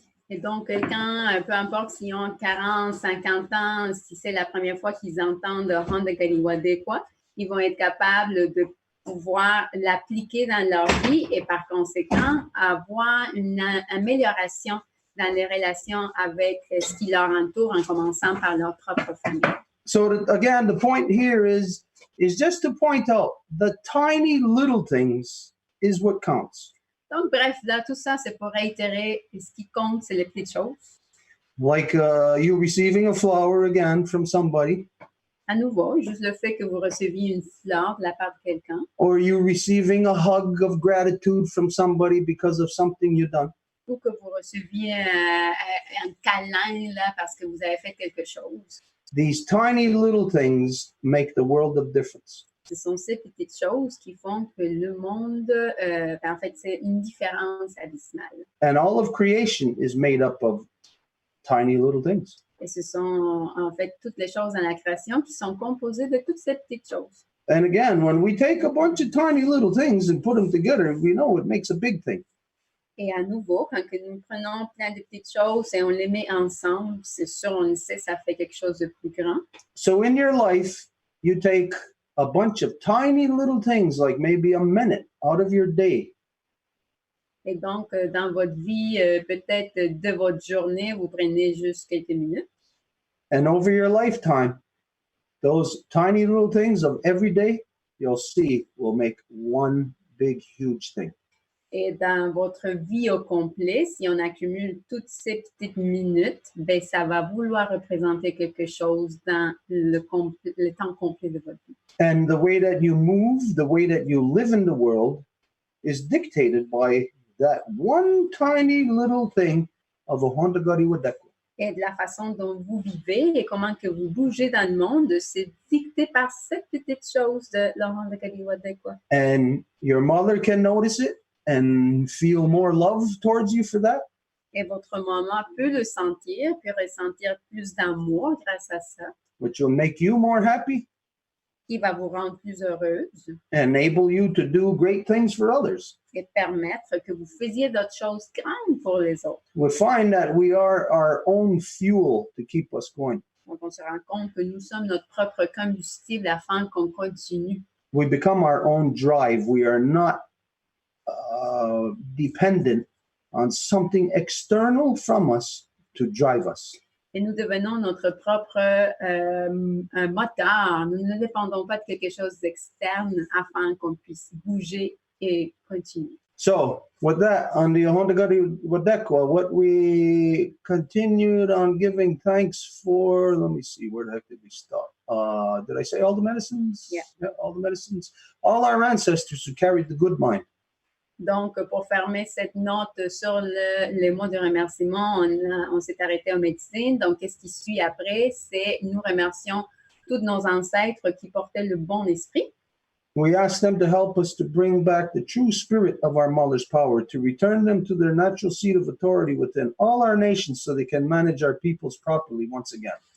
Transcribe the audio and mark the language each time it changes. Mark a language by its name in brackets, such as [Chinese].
[French] Et donc, quelqu'un, peu importe s'ils ont 40, 50 ans, si c'est la première fois qu'ils entendent Hondagari Wadekwa, ils vont être capables de pouvoir l'appliquer dans leur vie et par conséquent avoir une amélioration dans les relations avec ce qui leur entoure en commençant par leur propre famille. [English] So again, the point here is just to point out the tiny little things is what counts. [French] Donc, bref, là, tout ça, c'est pour réitérer, ce qui compte, c'est les petites choses. [English] Like you receiving a flower again from somebody. [French] À nouveau, juste le fait que vous receviez une fleur de la part de quelqu'un. [English] Or you receiving a hug of gratitude from somebody because of something you've done. [French] Ou que vous receviez un câlin là, parce que vous avez fait quelque chose. [English] These tiny little things make the world of difference. [French] Ce sont ces petites choses qui font que le monde, en fait, c'est une différence abyssale. [English] And all of creation is made up of tiny little things. [French] Et ce sont, en fait, toutes les choses dans la création qui sont composées de toutes ces petites choses. [English] And again, when we take a bunch of tiny little things and put them together, we know it makes a big thing. [French] Et à nouveau, quand nous prenons plein de petites choses et on les met ensemble, c'est sûr, on le sait, ça fait quelque chose de plus grand. [English] So in your life, you take a bunch of tiny little things, like maybe a minute out of your day. [French] Et donc, dans votre vie, peut-être de votre journée, vous prenez juste quelques minutes. [English] And over your lifetime, those tiny little things of every day, you'll see will make one big, huge thing. [French] Et dans votre vie au complet, si on accumule toutes ces petites minutes, ben, ça va vouloir représenter quelque chose dans le temps complet de votre vie. [English] And the way that you move, the way that you live in the world is dictated by that one tiny little thing of a Hondagari Wadekwa. [French] Et de la façon dont vous vivez et comment que vous bougez dans le monde, c'est dicté par cette petite chose de la Hondagari Wadekwa. [English] And your mother can notice it and feel more love towards you for that. [French] Et votre maman peut le sentir, puis ressentir plus d'amour grâce à ça, [English] which will make you more happy, [French] qui va vous rendre plus heureuse [English] enable you to do great things for others. [French] et permettre que vous faisiez d'autres choses grandes pour les autres. [English] We find that we are our own fuel to keep us going. [French] Donc, on se rend compte que nous sommes notre propre combustible afin qu'on continue. [English] We become our own drive. We are not dependent on something external from us to drive us. [French] Et nous devenons notre propre un moteur. Nous ne dépendons pas de quelque chose d'externe afin qu'on puisse bouger et continuer. [English] So, with that, on the Ahondagari Wadekwa, what we continued on giving thanks for, let me see, where the heck did we start? Did I say all the medicines? Yeah. All the medicines. All our ancestors who carried the good mind. [French] Donc, pour fermer cette note sur les mots de remerciement, on s'est arrêté aux médecines. Donc, qu'est-ce qui suit après? C'est nous remercions tous nos ancêtres qui portaient le bon esprit. [English] We asked them to help us to bring back the true spirit of our mother's power, to return them to their natural seat of authority within all our nations so they can manage our peoples properly once again.